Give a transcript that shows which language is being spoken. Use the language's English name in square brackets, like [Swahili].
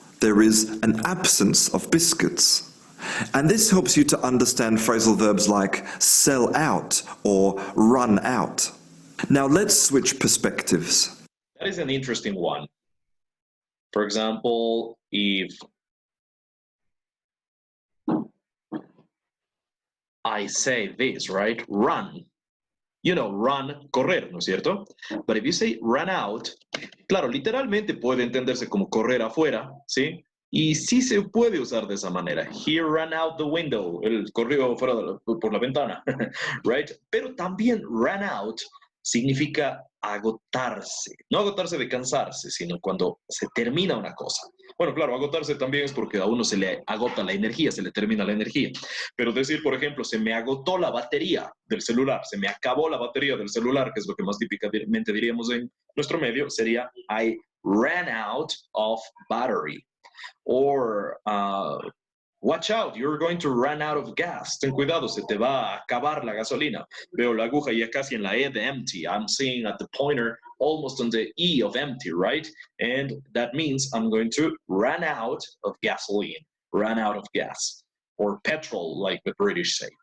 [English] There is an absence of biscuits. And this helps you to understand phrasal verbs like sell out or run out. Now let's switch perspectives. That is an interesting one. For example, if I say this, right? Run. [Spanish] You know, run, correr, ¿no es cierto? But if you say run out, claro, literalmente puede entenderse como correr afuera, ¿sí? Y sí se puede usar de esa manera. He ran out the window. Él corrió fuera por la ventana. Right? Pero también ran out significa agotarse. No agotarse de cansarse, sino cuando se termina una cosa. Bueno, claro, agotarse también es porque a uno se le agota la energía, se le termina la energía. Pero decir, por ejemplo, se me agotó la batería del celular, se me acabó la batería del celular, que es lo que más típicamente diríamos en nuestro medio, sería I ran out of battery. [English] Or watch out, you're going to run out of gas. [Spanish] Ten cuidado, se te va a acabar la gasolina. Veo la aguja ya casi en la E de empty. [English] I'm seeing at the pointer almost on the E of empty, right? And that means I'm going to run out of gasoline, run out of gas, or petrol, like the British say.